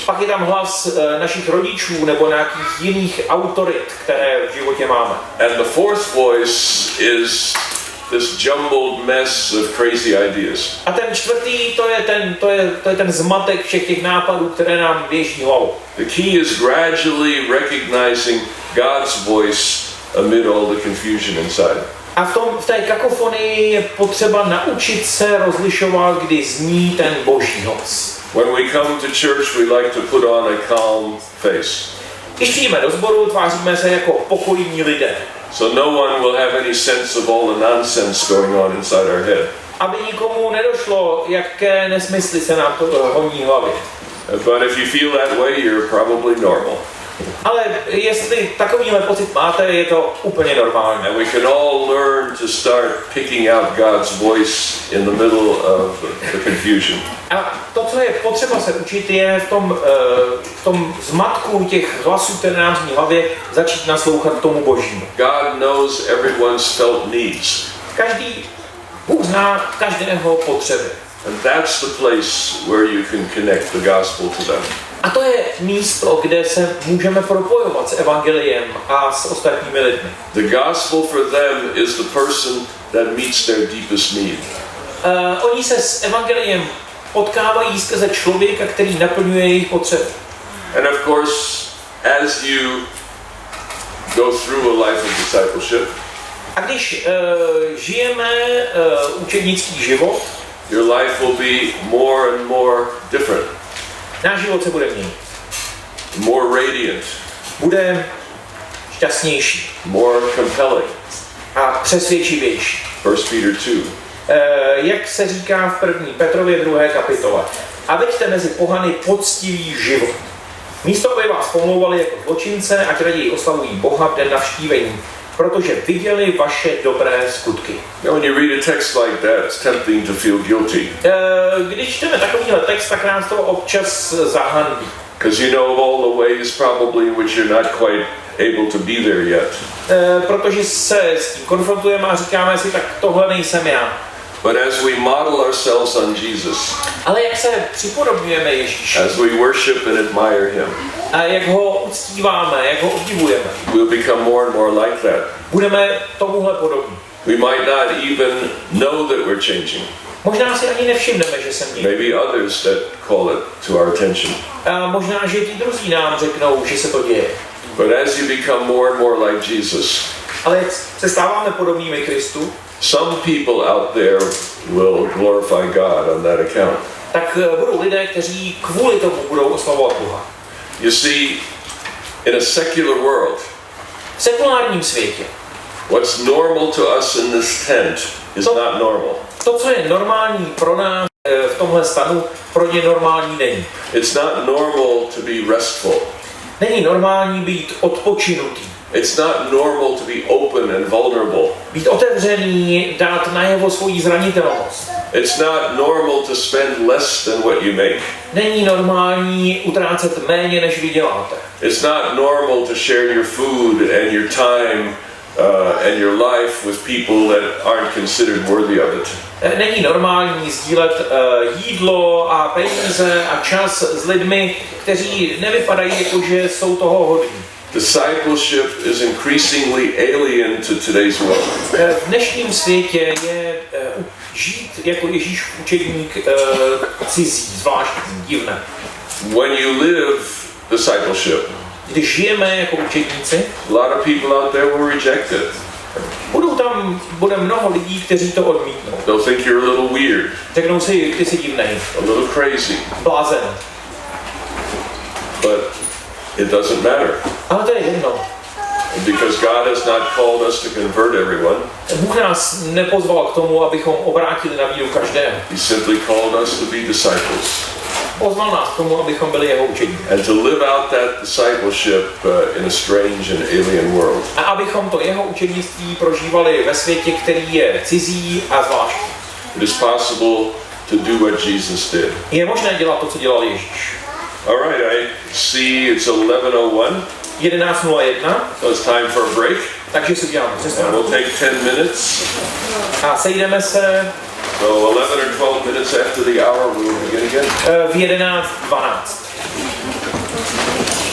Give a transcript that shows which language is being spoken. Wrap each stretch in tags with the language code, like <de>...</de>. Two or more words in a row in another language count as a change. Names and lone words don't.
<cs>Pak je tam hlas našich rodičů nebo nějakých jiných autorit, které v životě máme.</cs> <en>And the fourth voice is this jumbled mess of crazy ideas.</en> <cs>A ten čtvrtý, to je ten zmatek všech těch nápadů, které nám běží hlavou.</cs> <en>The key is gradually recognizing God's voice amid all the confusion inside.</en> <cs>A v té kakofonii je potřeba naučit se rozlišovat, kdy zní ten Boží hlas.</cs> <en>When we come to church, we like to put on a calm face.</en> <cs>Když přijdeme do sboru, tváříme se jako pokojní lidé.</cs> <en>So no one will have any sense of all the nonsense going on inside our head.</en> <cs>Aby nikomu nedošlo, jaké nesmysly se nám to honí hlavě.</cs> <en>But if you feel that way, you're probably normal.</en> <cs>Ale jestli takovýhle pocit máte, je to úplně normální.</cs> <en>And we can all learn to start picking out God's voice in the middle of the confusion.</en> <cs>A to, co je potřeba se učit, je v tom zmatku těch hlasů, které nám zní v hlavě, začít naslouchat tomu Božímu.</cs> <en>God knows everyone's felt needs.</en> <cs>Bůh zná každého potřeby.</cs> <en>And that's the place where you can connect the gospel to them.</en> <cs>A to je místo, kde se můžeme propojovat s evangeliem a s ostatními lidmi.</cs> <en>The gospel for them is the person that meets their deepest need.</en> <cs>Oni se s evangeliem potkávají skrze člověka, který naplňuje jejich potřeby.</cs> <en>And of course, as you go through a life of discipleship,</en> <cs>a když žijeme učednický život,</cs> <en>your life will be more and more different.</en> <cs>Náš život se bude měnit.</cs> <en>More radiant.</en> <cs>Bude šťastnější.</cs> <en>More compelling.</en> <cs>A přesvědčivější.</cs> <en>1 Peter 2.</en> <cs>Jak se říká v 1. Petrově 2. kapitole. A veďte mezi pohany poctivý život. Místo, aby vás pomlouvali jako zločince, ať raději oslavují Boha v den navštívení, protože viděli vaše dobré skutky.</cs> <en>When you read a text like that, it's tempting to feel guilty.</en> <cs>Když čteme takovýhle text, tak nás to občas zahanbí.</cs> <en>Because you know of all the ways probably in which you're not quite able to be there yet.</en> <cs>Protože se s tím konfrontujeme a říkáme si, tak tohle nejsem já.</cs> <en>But as we model ourselves on Jesus,</en> <cs>ale jak se připodobňujeme Ježíši,</cs> <en>as we worship and admire him,</en> <cs>a jak ho uctíváme, jak ho obdivujeme,</cs> <en>we'll become more and more like that.</en> <cs>Budeme tomuhle podobní.</cs> <en>We might not even know that we're changing.</en> <cs>Možná si ani nevšimneme, že se mění.</cs> <en>Maybe others that call it to our attention.</en> <cs>A možná, že ti druzí nám řeknou, že se to děje.</cs> <en>But as you become more and more like Jesus,</en> <cs>ale jak se stáváme podobnými Kristu,</cs> <en>some people out there will glorify God on that account.</en> <cs>Tak budou lidé, kteří kvůli tomu budou oslavovat Boha.</cs> <en>You see, in a secular world,</en> <cs>v sekulárním světě,</cs> <en>what's normal to us in this tent is not normal.</en> <cs>To, co je normální pro nás v tomhle stanu, pro ně normální není.</cs> <en>It's not normal to be restful.</en> <cs>Není normální být odpočinutý.</cs> <en>It's not normal to be open and vulnerable.</en> <cs>Být otevřený, dát najevo svoji zranitelnost.</cs> <en>It's not normal to spend less than what you make.</en> <cs>Není normální utrácet méně, než vy děláte.</cs> <en>It's not normal to share your food and your time and your life with people that aren't considered worthy of it.</en> <cs>Není normální sdílet jídlo a peníze a čas s lidmi, kteří nevypadají jako, že jsou toho hodní.</cs> <en>Discipleship is increasingly alien to today's world.</en> <cs>V dnešním světě je žít jako Ježíš učedník cizí, zvláštní, divné.</cs> <en>When you live discipleship,</en> <cs>když žijeme jako učedníci,</cs> <en>a lot of people out there will reject it.</en> <cs>Bude mnoho lidí, kteří to odmítnou.</cs> <en>They'll think you're a little weird.</en> <cs>Řeknou si, ty jsi divnej.</cs> <en>A little crazy.</en> <cs>Blázen.</cs> <en>But it doesn't matter.</en> <cs>Ale to je jedno.</cs> <en>Because God has not called us to convert everyone.</en> <cs>Bůh nás nepozval k tomu, abychom obrátili na víru každého.</cs> <en>He simply called us to be disciples.</en> <cs>Pozval nás k tomu, abychom byli jeho učení.</cs> <en>And to live out that discipleship in a strange and alien world.</en> <cs>A abychom to jeho učednictví prožívali ve světě, který je cizí a zvláštní.</cs> <en>It is possible to do what Jesus did.</en> <cs>Je možné dělat to, co dělal Ježíš.</cs> <en>All right, I see it's 11:01. 11:01. So it's time for a break.</en> <cs>Takže si uděláme přestávku.</cs> <en>We'll take 10 minutes.</en> <cs>A sejdeme se</cs> <en>So 11 or 12 minutes after the hour, we will begin again.</en> <cs>v 11:12.</cs>